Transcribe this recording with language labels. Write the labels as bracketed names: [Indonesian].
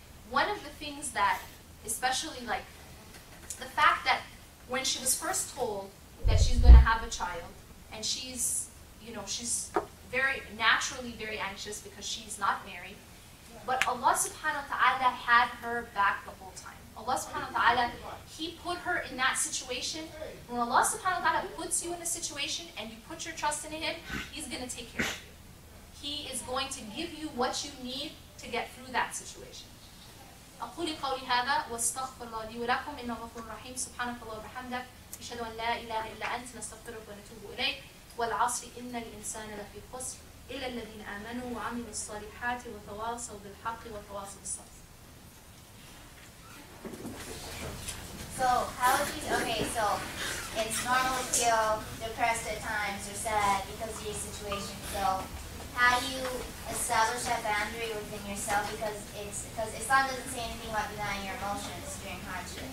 [English] One of the things that, especially like, the fact that when she was first told that she's going to have a child, and she's very naturally very anxious because she's not married, but Allah subhanahu wa ta'ala had her back the whole time. Allah subhanahu wa ta'ala, He put her in that situation. When Allah subhanahu wa ta'ala puts you in a situation and you put your trust in Him, He's going to take care of you. He is going to give you what you need to get through that situation. [Arabic] أقول قولي هذا واستغفر الله لي ولكم إنه غفور رحيم سبحانك اللهم وبحمدك أشهد أن لا إله إلا أنت نستغفرك ونتوب إليك والعصر إن الإنسان لفي خسر إلا الذين آمنوا وعملوا الصالحات وتواصوا بالحق وتواصوا بالصبر. [English] So how do you, okay, so it's normal to feel depressed at times or sad because of your situation. So how do you establish that boundary within yourself? Because Islam doesn't say anything about denying your emotions during hardship.